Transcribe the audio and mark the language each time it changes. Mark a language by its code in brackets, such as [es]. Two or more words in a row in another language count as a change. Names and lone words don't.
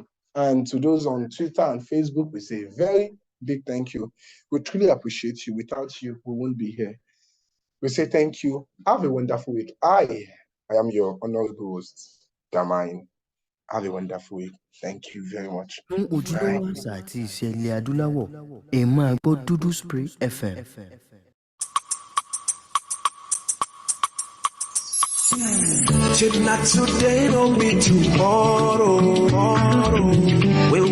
[en] And to those on Twitter and Facebook, we say a very big thank you. We truly appreciate you. Without you, we won't be here. We say thank you. Have a wonderful week. I am your honorable host, Damain. Have a wonderful week. Thank you very much. [yo] Fún ojúlówó àṣà àti ìṣẹ̀lẹ̀ adúláwọ̀, ẹ máa gbọ́ Dudu Spray FM. [en] Not today, don't be tomorrow.